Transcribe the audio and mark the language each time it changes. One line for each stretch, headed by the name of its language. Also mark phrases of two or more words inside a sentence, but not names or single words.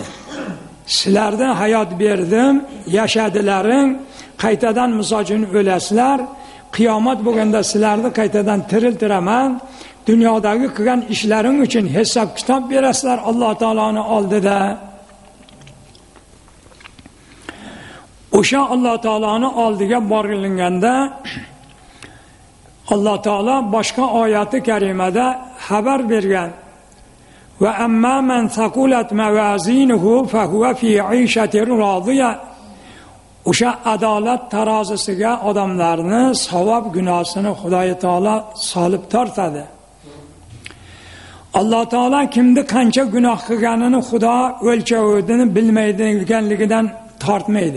Uzbek: Sizlarga hayot berdim, yashadilaring, qaytadan misojin o'lasizlar, qiyomat bo'lganda sizlarni qaytadan tiriltiraman, dunyodagi qilgan ishlaring uchun hisob kitob berasizlar Alloh taoloning oldida. O'sha Alloh taoloning oldiga borilganda Alloh taolo boshqa oyati karimada xabar bergan:
Arabic: "وأما من ثقلت موازينه فهو في عيشة راضية."
Uzbek: O'sha adolat tarozisiga odamlarni savob gunohini Xudoy taolo solib tortadi. Alloh taolo kimni qancha gunoh qilganini Xudo o'lchovini bilmaydiganligidan tortmaydi.